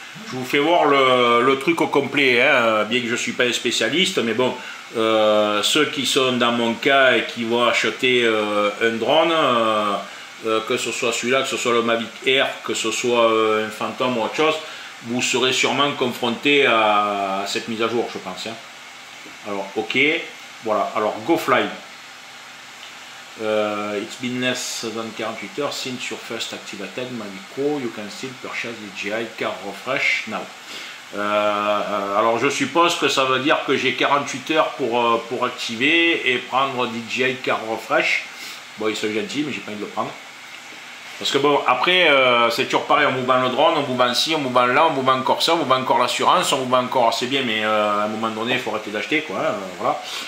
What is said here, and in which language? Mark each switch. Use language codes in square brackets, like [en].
[fr] Je vous fais voir le truc au complet, hein, bien que je ne suis pas un spécialiste, mais bon, ceux qui sont dans mon cas et qui vont acheter un drone, que ce soit celui-là, que ce soit le Mavic Air, que ce soit un Phantom ou autre chose, vous serez sûrement confronté à cette mise à jour, je pense. Hein. Alors, ok, voilà, alors GoFly. [en] It's been less than 48 heures since your first activated Mavic Pro. You can still purchase DJI Car Refresh now. [fr] Alors je suppose que ça veut dire que j'ai 48 heures pour activer et prendre DJI Car Refresh. Bon, ils sont gentils, mais j'ai pas envie de le prendre. Parce que bon, après, c'est toujours pareil, on vous vend le drone, on vous vend ci, on vous vend là, on vous vend encore ça, on vous vend encore l'assurance, on vous vend encore, c'est bien, mais à un moment donné, il faut arrêter d'acheter, quoi. Voilà.